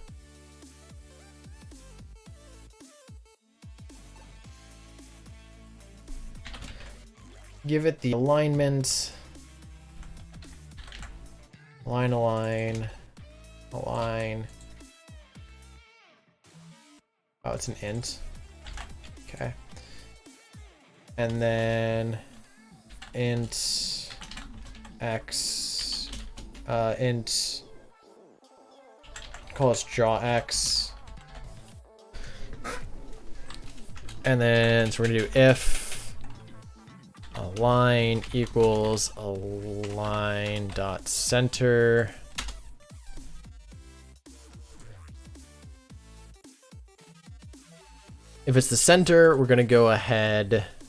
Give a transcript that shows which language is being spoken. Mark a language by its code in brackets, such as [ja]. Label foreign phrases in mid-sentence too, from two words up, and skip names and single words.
[en] Give it the alignment. Align. Oh, it's an int. Okay. And then int x, int, call this draw x. And then, so we're gonna do if align equals align dot center. If it's the center, we're gonna go ahead.